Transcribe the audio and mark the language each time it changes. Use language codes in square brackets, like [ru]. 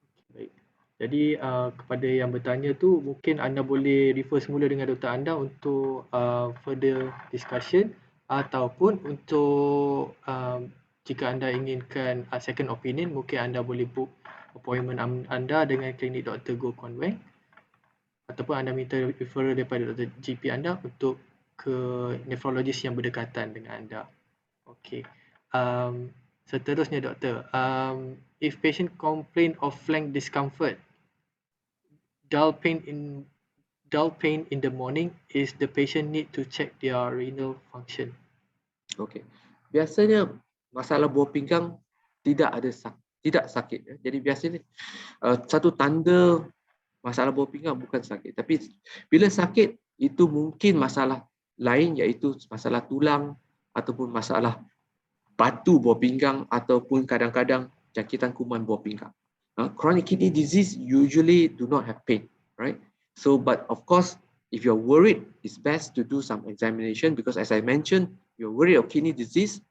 [ms] Baik. Jadi kepada yang bertanya tu, mungkin anda boleh refer semula dengan doktor anda untuk [en] further discussion, [ms] ataupun untuk jika anda inginkan [en] second opinion, [ms] mungkin anda boleh [en] book appointment [ms] anda dengan klinik Dr. Goh Kuan Weng, ataupun anda minta referral daripada Dr. GP anda untuk ke nephrologis yang berdekatan dengan anda. Okey. Seterusnya doktor, [en] if patient complain of flank discomfort, dull pain in the morning, is the patient need to check their renal function? [ms] Okey. Biasanya masalah buah pinggang tidak sakit, ya. Jadi biasanya satu tanda masalah buah pinggang bukan sakit. Tapi bila sakit, itu mungkin masalah lain, iaitu masalah tulang ataupun masalah batu buah pinggang ataupun kadang-kadang jangkitan kuman buah pinggang. [en] Chronic kidney disease usually do not have pain, right? So, but of course, if you're worried, it's best to do some examination, because as I mentioned, you're worried of kidney disease,